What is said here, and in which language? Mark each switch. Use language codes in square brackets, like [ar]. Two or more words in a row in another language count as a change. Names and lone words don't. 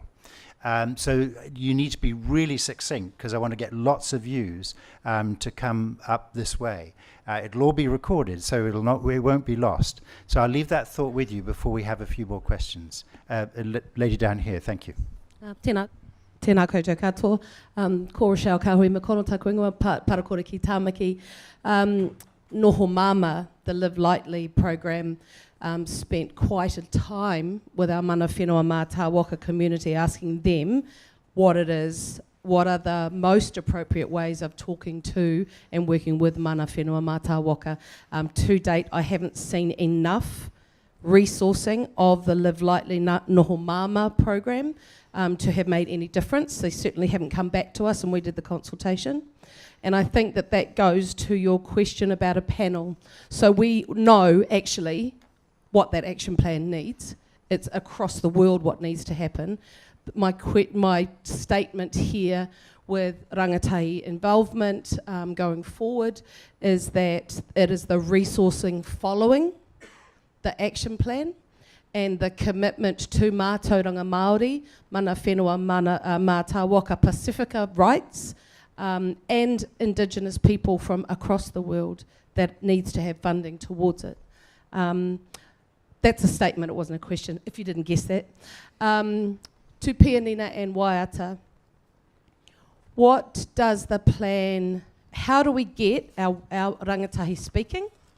[en] So you need to be really succinct, because I want to get lots of views to come up this way. It'll all be recorded, so it won't be lost. So I'll leave that thought with you before we have a few more questions. Lady down here, thank you. [mi] Tēnā koutou katoa. Ko Rochelle Kahui Makono taku ingoa, parakora ki Tāmaki. [en] Noho Mama, the Live Lightly program, spent quite a time with our [mi] mana whenua mā tā waka [en] community, asking them what it is, what are the most appropriate ways of talking to and working with [mi] mana whenua mā tā waka. [en] To date, I haven't seen enough resourcing of the Live Lightly Noho Mama program to have made any difference. They certainly haven't come back to us, and we did the consultation. And I think that goes to your question about a panel. So we know actually what that action plan needs. It's across the world what needs to happen. My statement here with rangatahi involvement going forward is that it is the resourcing following the action plan and the commitment to [mi] mātauranga Māori, mana whenua mā tā waka [en] Pacifica rights, and Indigenous people from across the world that needs to have funding towards it. That's a statement, it wasn't a question, if you didn't guess that. To Pianina and Waiata, what does the plan, how do we get our rangatahi speaking?